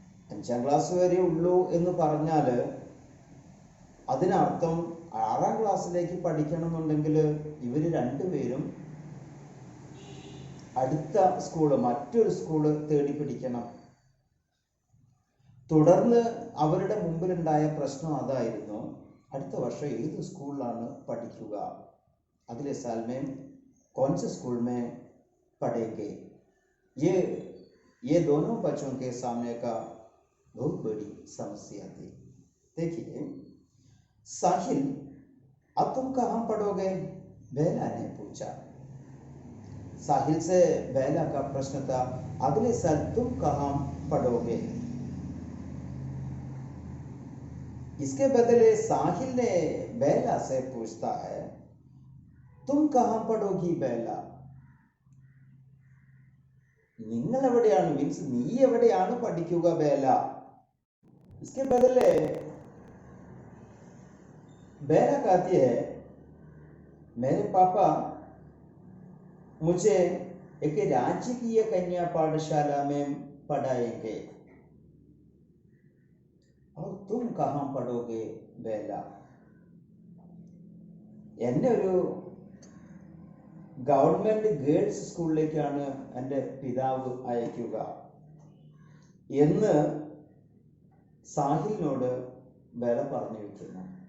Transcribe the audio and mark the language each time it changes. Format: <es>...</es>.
<ml>5ാം class വരെ ഉള്ളൂ എന്ന് പറഞ്ഞാൽ അതിനർത്ഥം 6ാം ക്ലാസ്സിലേക്ക് പഠിക്കണമെന്നുണ്ടെങ്കിൽ ഇവർ രണ്ടുപേരും അടുത്ത സ്കൂള്, മറ്റൊരു സ്കൂള് തേടി പിടിക്കണം. തുടർന്ന് അവരുടെ മുമ്പിലുണ്ടായ പ്രശ്നം അതായിരുന്നു, അടുത്ത വർഷം ഏത് സ്കൂളിലാണ് പഠിക്കുക,</ml> <hi>अगले साल में कौन से स्कूल में पढ़ेंगे। ये दोनों बच्चों के सामने का बहुत बड़ी समस्या थी। देखिए, साहिल, अब तुम कहाँ पढ़ोगे? बेला ने पूछा। साहिल से बेला का प्रश्न था, अगले साल तुम कहाँ पढ़ोगे? इसके बदले साहिल ने बेला से पूछता है, तुम कहाँ पढ़ोगी बेला?</hi> <ml>നിങ്ങൾ എവിടെയാണ്, മീൻസ് നീ എവിടെയാണ് പഠിക്കുക ബേല?</ml> <hi>इसके बदले बेला कहती है, मेरे पापा मुझे एक राजकीय कन्या पाठशाला में पढ़ाएंगे, और तुम कहाँ पढ़ोगे बेला?</hi> <ml>എന്നെ ഒരു ഗവൺമെന്റ് ഗേൾസ് സ്കൂളിലേക്കാണ് എൻ്റെ പിതാവ് അയക്കുക എന്ന് സാഹിലിനോട് ബേല പറഞ്ഞു വെക്കുന്നു.</ml>